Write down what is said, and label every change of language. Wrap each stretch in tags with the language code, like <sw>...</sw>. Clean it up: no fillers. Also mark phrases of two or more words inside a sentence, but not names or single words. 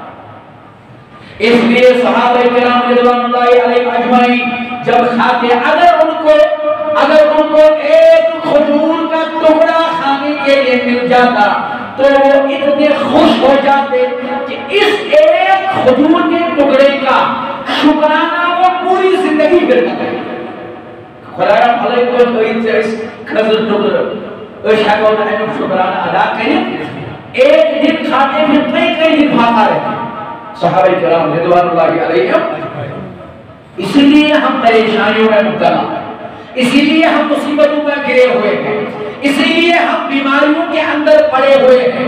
<ur>اس لیے صحابہ کرام رضوان اللہ علیہ اجمعین جب کھاتے اگر ان کو ایک کھجور کا ٹکڑا کھانے کے لیے مل جاتا تو وہ اتنے خوش ہو جاتے کہ اس ایک کھجور کے ٹکڑے کا شکرانہ وہ پوری زندگی کرتے ہیں۔ خدایا بھلے کو اس کھجور ٹکڑ</ur> <ks>ہیکو نہ امیک</ks> <ur>شکرانہ ادا کریں، ایک دن کھاتے پھر کئی دن کھاتا رہتے صحابہ کرام رضوان اللہ علیہم۔ اسی لیے ہم پریشانیوں میں مبتلا ہیں، اسی لیے ہم مصیبتوں میں گرے ہوئے ہیں، اسی لیے ہم بیماریوں کے اندر پڑے ہوئے ہیں۔</ur>